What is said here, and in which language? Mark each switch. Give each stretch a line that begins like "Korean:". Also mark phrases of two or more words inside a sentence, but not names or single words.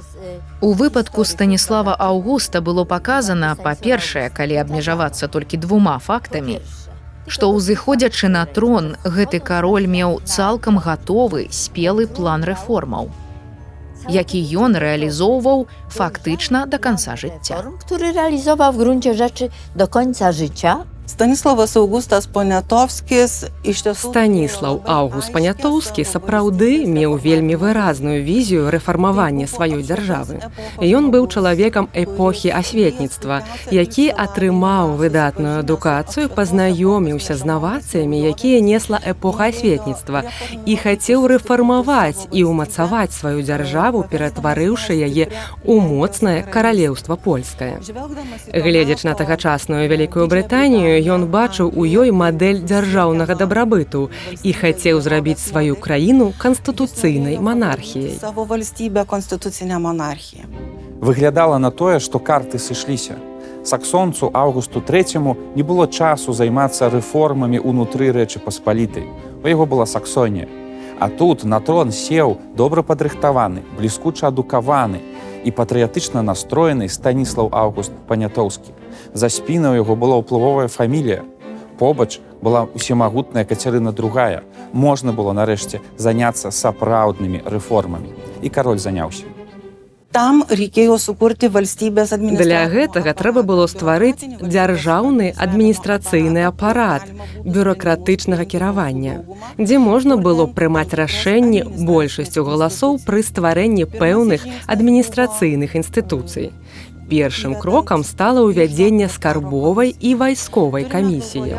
Belarusian: У выпадку Станіслава Аўгуста было паказана, па-першае, калі абмежавацца толькі 2 фактамі, што ўзыходзячы на трон, гэты кароль меў цалкам гатовы спелы план рэформаў, які ён рэалізоўваў фактычна да канца жыцця.
Polish: Który realizował w gruncie rzeczy do końca życia.
Lithuanian: Stanislavas Augustas Poniatowskis iš tiesų...
Belarusian: Станіслаў Аўгуст Панятоўскі сапраўды меў вельмі выразную візію рэфармавання сваёй дзяржавы. Ён быў чалавекам эпохі асветніцтва, які атрымаў выдатную адукацыю, пазнаёміўся з навацыямі, якія несла эпоха асветніцтва, і хацеў рэфармаваць і ўмацаваць сваю дзяржаву, ператварыўшы яе ў моцнае каралеўства польскае. Гледзячы на тагачасную Вялікую Брытанію, ён бачыў у ёй мадэль дзяржаўнага дабрабыту і хацеў зрабіць сваю краіну канстытуцыйнай манархіяй.
Lithuanian: Savo valstybę konstitucinę monarchiją.
Belarusian: Выглядала на тое, што карты сышліся. Саксонцу Аўгусту III не было часу займацца рэформамі ўнутры Рэчы Паспалітай. У яго была Саксонія. А тут на трон сеў добра падрыхтаваны, бліскуча адукаваны і патрыятычна настроены Станіслаў Аўгуст Панятоўскі. За спінаю яго была ўплывовая фамілія. Побач была усемагутная Кацярына II. Можна было нарэшце заняцца сапраўднымі рэформамі. І кароль заняўся.
Lithuanian: Там reikėjo sukurti valstybės administraciją.
Belarusian: Для гэтага трэба было стварыць дзяржаўны адміністрацыйны апарат бюракратычнага кіравання, дзе можна было прымаць рашэнні большасцю галасоў пры стварэнні пэўных адміністрацыйных інстытуцый. Першым крокам стала ўвядзенне скарбовай і вайсковай камісіяў.